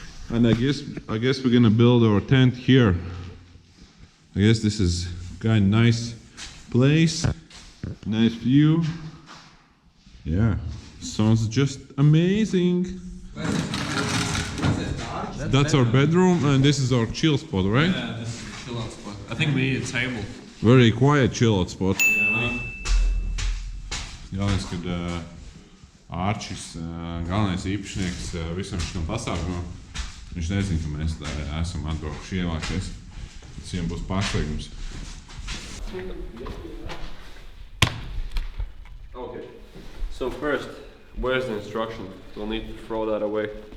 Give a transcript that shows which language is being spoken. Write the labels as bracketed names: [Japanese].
[English] And I guess we're gonna build our tent here. I guess this is kind of nice place, nice view. Yeah, sounds just amazing. That's our bedroom, and this is our chill spot, right? Yeah, this is a chill out spot. I think we need a table. Very quiet chill out spot. Yeah, [Latvian] Galvenais, kad Ārčis, galvenais īpašnieks visam šitam pasākumam, viņš nezina, ka mēs esam atbraukuši ievākties. Tas viņam būs pārsteigums. [English] Okay. So first, where's the instruction? We'll need to throw that away.